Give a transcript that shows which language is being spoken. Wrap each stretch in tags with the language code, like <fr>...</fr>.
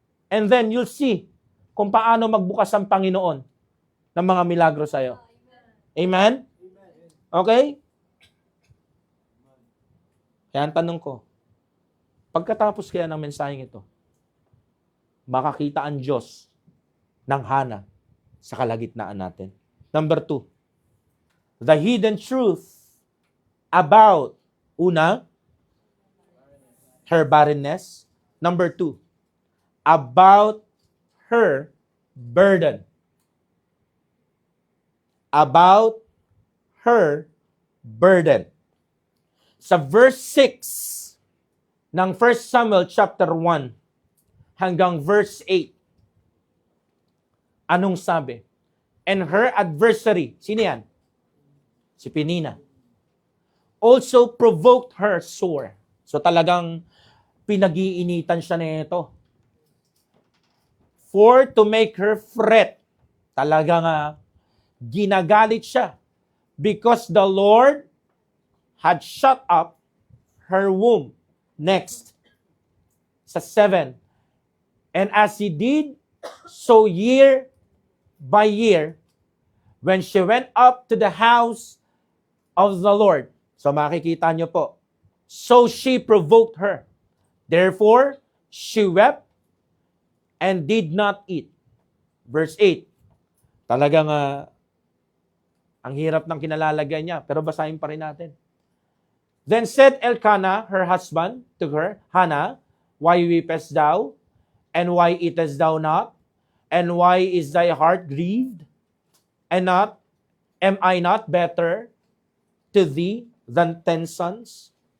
<en>And then you'll see</en> <tl>kung paano magbukas ang Panginoon ng mga milagro sa'yo. Amen? Okay? Kaya ang tanong ko, pagkatapos kaya ng mensaheng ito, makakita ang Diyos ng Hannah sa kalagitnaan natin.</tl> <en>Number 2, the hidden truth about,</en> <tl>una,</tl> <en>her barrenness. Number 2, about her burden. About her burden.</en> <tl>Sa verse 6 ng 1 Samuel chapter 1 hanggang verse 8, anong sabi?</tl> <en>And her adversary,</en> <tl>sino yan?</tl> <en>Si Penina. Also provoked her sore.</en> <tl>So talagang pinag-iinitan siya nito.</tl> <en>For to make her fret.</en> <tl>Talagang ginagalit siya.</tl> <en>Because the Lord had shut up her womb. Next.</en> <tl>Sa 7.</tl> <en>And as he did, so year by year, when she went up to the house of the Lord.</en> <tl>So makikita nyo po.</tl> <en>So she provoked her. Therefore, she wept and did not eat. Verse 8.</en> <tl>Talagang ang hirap ng kinalalagay niya. Pero basahin pa rin natin.</tl> <en>Then said Elkanah, her husband, to her, Hannah, why weepest thou? And why eatest thou not? And why is thy heart grieved? And am I not better to thee than 10 sons?</en>